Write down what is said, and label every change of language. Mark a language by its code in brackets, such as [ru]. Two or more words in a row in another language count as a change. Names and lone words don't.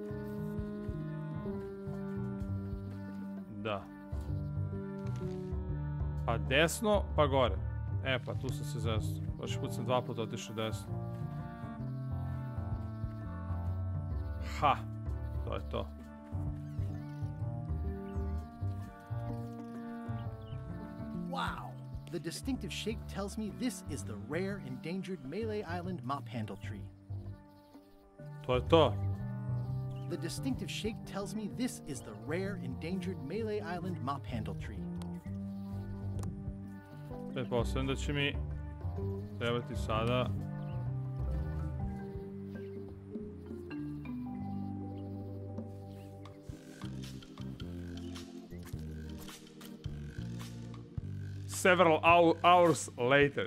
[sr] Da. Pa desno, pa gore. Pa tu sam se zastao. Baš put sam 2 puta otišao desno. Ha! To je to. [en] Wow, The distinctive shape tells me this is the rare, endangered Malay Island mop handle tree. [sr] To je to. [en] The distinctive shape tells me this is the rare, endangered Malay Island mop handle tree. [sr] Pretpostavljam da će mi trebati sada... [en] Several hours later.